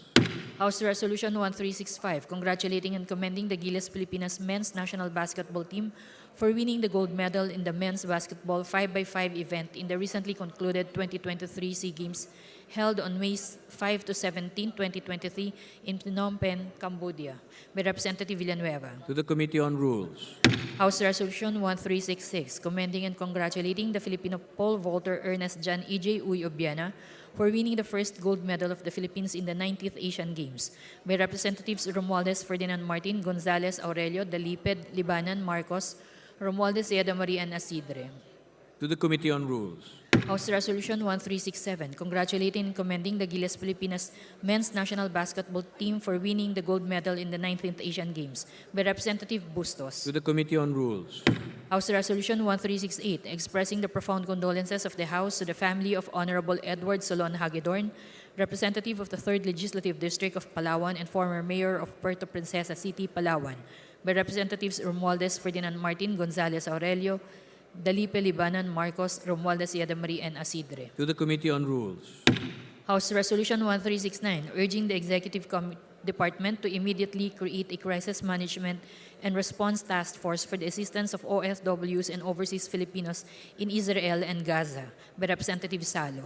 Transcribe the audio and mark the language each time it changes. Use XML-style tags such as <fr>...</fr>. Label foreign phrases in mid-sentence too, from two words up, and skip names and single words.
<en>House Resolution 1365, congratulating and commending the Gilas Pilipinas men's national basketball team for winning the gold medal in the men's basketball 5x5 event in the recently concluded 2023 SEA Games held on May 5 to 17, 2023 in Phnom Penh, Cambodia, by Representative Villanueva. To the Committee on Rules. House Resolution 1366, commending and congratulating the Filipino pole vaulter Ernest Jan E.J. Uy Obiana for winning the first gold medal of the Philippines in the 90th Asian Games, by Representatives Romualdez Ferdinand Martin, Gonzales Aurelio, Daliped, Libanan, Marcos, Romualdez Yeda Marie, and Asidre. To the Committee on Rules. House Resolution 1367, congratulating and commending the Gilas Pilipinas men's national basketball team for winning the gold medal in the 19th Asian Games, by Representative Bustos. To the Committee on Rules. House Resolution 1368, expressing the profound condolences of the House to the family of Honorable Edward Solon Hagedorn, representative of the 3rd Legislative District of Palawan and former Mayor of Puerto Princesa City, Palawan, by Representatives Romualdez Ferdinand Martin, Gonzales Aurelio, Dalipe, Libanan, Marcos, Romualdez Yeda Marie, and Asidre. To the Committee on Rules. House Resolution 1369, urging the Executive Department to immediately create a crisis management and response task force for the assistance of OFWs and overseas Filipinos in Israel and Gaza by Representative Salo.</en>